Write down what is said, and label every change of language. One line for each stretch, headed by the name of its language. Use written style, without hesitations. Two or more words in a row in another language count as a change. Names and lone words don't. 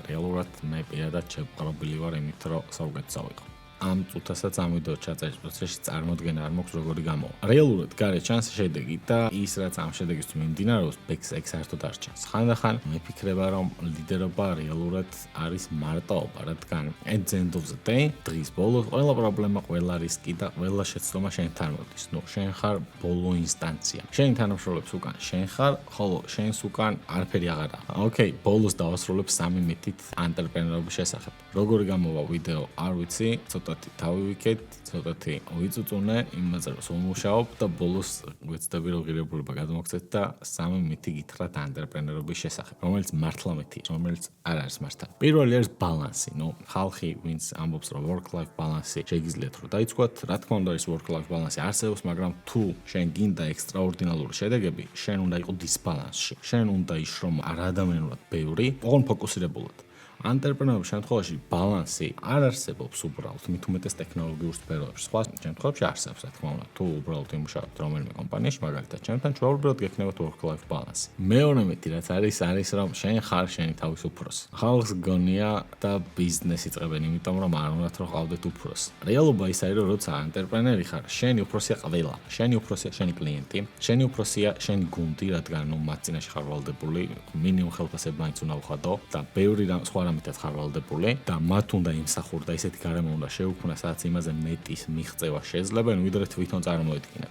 Georgian: რეალურად მე პირადად შეპყრობილი ვარ იმით რომ საუკეთესო ვიყო. ამ წუთასაც ამ ვიდეო ჩაწერის პროცესში წარმოდგენა არ მაქვს როგორი გამოვა. რეალურად გარე ჩანს შედეგი და ის რაც ამ შედეგის მიმდინარეობს, ეგ საერთოდ არ ჩანს. ხანდახან მეფიქრება რომ ლიდერობა რეალურად არის მარტოობა, რადგან
English: at the end of the day,
Georgian: დღის ბოლოს ყველა პრობლემა, ყველა რისკი და ყველა შეცდომა შენთან მოდის. შენ ხარ ბოლო ინსტანცია. შენ თანამშრომლებს უკან შენ ხარ, ხოლო შენს უკან არაფერი აღარა. ოკეი, ბოლოს დავასრულებ 3 მითით ანტრეპრენერობის შესახებ. როგორი გამოვა ვიდეო, არ ვიცი, ცოტათი თავივიქეთ, ცოტათი ვიწუწუნე, იმაზე რომ ვმუშაობ და ბოლოს გვეცდები რომ ღირებულება გადმოგცეთ და 3 მითი გითხრათ ანტრეპრენერობის შესახებ, რომელიც მართლა მითი, რომელიც არ არის მართალი. პირველი არის ბალანსი, ხალხი, ვინც ამბობს რომ
English: work-life balance
Georgian: შეგიძლიათ რომ დაიწყოთ, რა თქმა უნდა ის
English: work-life balance
Georgian: არსებობს, მაგრამ თუ შენ გინდა ექსტრაორდინალური შედეგები, შენ უნდა იყო დისბალანსში. შენ უნდა იშრომ არ ადამიანურად ბევრი, ოღონდ ფოკუსირებულად. ანტრეპრენერობის შემთხვევაში ბალანსი არ არსებობს უბრალოდ, მით უმეტეს ტექნოლოგიურ სფეროებში. სხვა შემთხვევებში არსებობს, რა თქმა უნდა, თუ უბრალოდ იმუშავებთ რომელიმე კომპანიაში, მაგალითად, ჩემთან ჩვეულებრივად გექნებათ
English: work-life balance.
Georgian: მეორე მითი რაც არის რომ შენ ხარ შენი თავის უფროსი. ხალხს გონია და ბიზნესი იწყებენ, იმიტომ რომ არ უნდათ რომ ყავდეთ უფროსი. რეალობა ის არის, რომ როცა ანტრეპრენერი ხარ, შენი უფროსია ყველა. შენი უფროსია შენი კლიენტი, შენი უფროსია შენი გუნდი, რადგან მათ წინაშე ხარ ვალდებული, მინიმუმ ხელფასები მაინც უნდა უხადო და ბევრი სხვა ამიტად ხარ ვალდებული და მათ უნდა იმსახურ და ისეთი გარემო უნდა შეუქმნა, სადაც იმაზე მეტის მიღწევა შეძლებენ, ვიდრე თვითონ წარმოედგინათ.